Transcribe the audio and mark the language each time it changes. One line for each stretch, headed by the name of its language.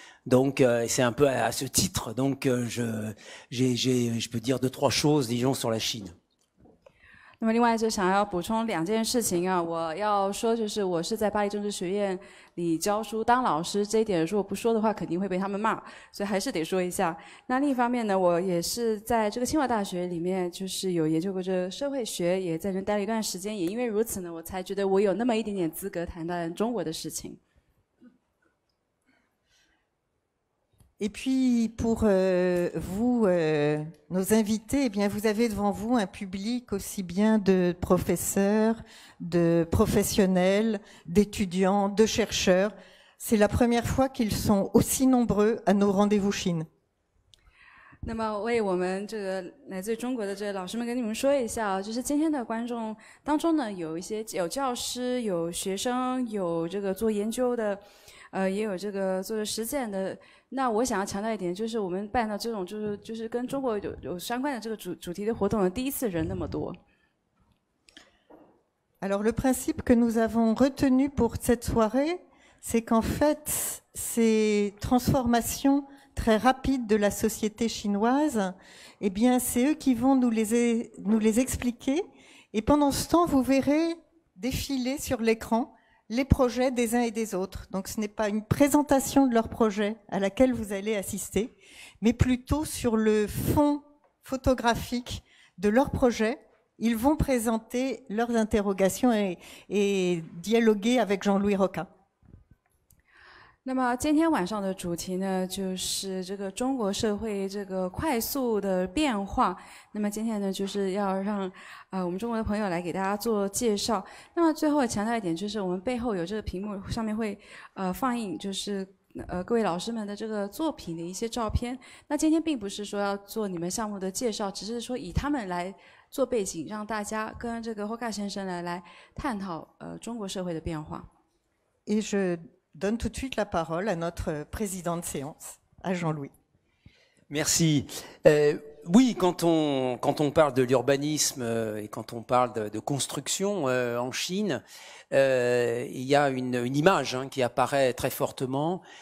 French: Donc c'est un peu à ce titre. Donc je peux dire 2-3 choses, disons, sur la Chine.
Chinese: 那么另外就想要补充2件事情啊，我要说就是我是在巴黎政治学院里教书当老师，这一点如果不说的话肯定会被他们骂，所以还是得说一下。那另一方面呢，我也是在这个清华大学里面就是有研究过这个社会学，也在这待了一段时间，也因为如此呢，我才觉得我有那么一点点资格谈谈中国的事情。
French: Et puis, pour vous, nos invités, eh bien, vous avez devant vous un public aussi bien de professeurs, de professionnels, d'étudiants, de chercheurs. C'est la première fois qu'ils sont aussi nombreux à nos rendez-vous Chine.
Chinese: 那么为我们这个来自中国的这个老师们跟你们说一下啊，就是今天的观众当中呢，有教师、有学生、有这个做研究的。也有这个做实践的。那我想要强调一点，就是我们办到这种就是跟中国有相关的这个主题的活动，第一次人那么多。
French: Alors le principe que nous avons retenu pour cette soirée, c'est qu'en fait, ces transformations très rapides de la société chinoise, eh bien, c'est eux qui vont nous les expliquer. Et pendant ce temps, vous verrez défiler sur l'écran les projets des uns et des autres. Donc ce n'est pas une présentation de leur projet à laquelle vous allez assister, mais plutôt sur le fond photographique de leur projet. Ils vont présenter leurs interrogations et dialoguer avec Jean-Louis Roca.
Chinese: 那么今天晚上的主题呢，就是这个中国社会这个快速的变化。那么今天呢，就是要让我们中国的朋友来给大家做介绍。那么最后强调一点，就是我们背后有这个屏幕上面会放映，就是各位老师们的这个作品的一些照片。那今天并不是说要做你们项目的介绍，只是说以他们来做背景，让大家跟这个Roca先生来探讨中国社会的变化。
French: Et je donne tout de suite la parole à notre président de séance, à Jean-Louis. Merci. Oui, quand on parle de l'urbanisme et quand on parle de construction en Chine, il y a une image qui apparaît très fortement.